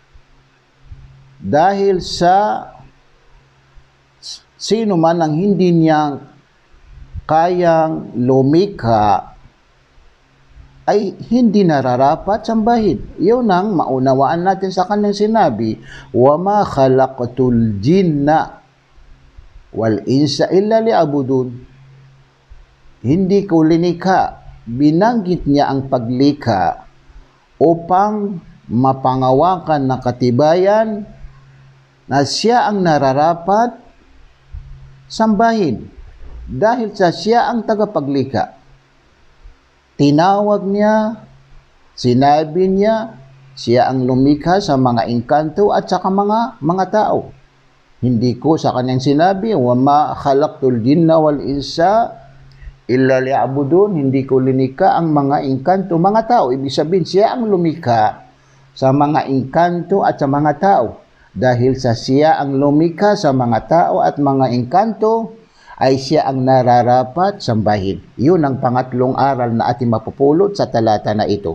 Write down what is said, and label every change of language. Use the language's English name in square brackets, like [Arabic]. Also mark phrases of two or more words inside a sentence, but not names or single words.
[Filipino] Dahil sa sino man ang hindi niya kayang lumikha ay hindi nararapat sambahin. Yun ang maunawaan natin sa kanyang sinabi, [Arabic] وما خلقت الجن والإنس إلا ليعبدون. [Filipino] Hindi ko linikha. Binanggit niya ang paglikha upang mapangawakan na katibayan na siya ang nararapat sambahin dahil sa siya ang tagapaglikha. Tinawag niya, sinabi niya, siya ang lumikha sa mga engkanto at sa mga tao. Hindi ko sa kanyang sinabi, [Arabic] وما خلقت الجن والإنس إلا ليعبدون. [Filipino] Hindi ko linikha ang mga engkanto, mga tao. Ibig sabihin, siya ang lumikha sa mga engkanto at sa mga tao. Dahil sa siya ang lumikha sa mga tao at mga engkanto, ay siya ang nararapat sambahin. Yun ang pangatlong aral na ating mapupulot sa talata na ito.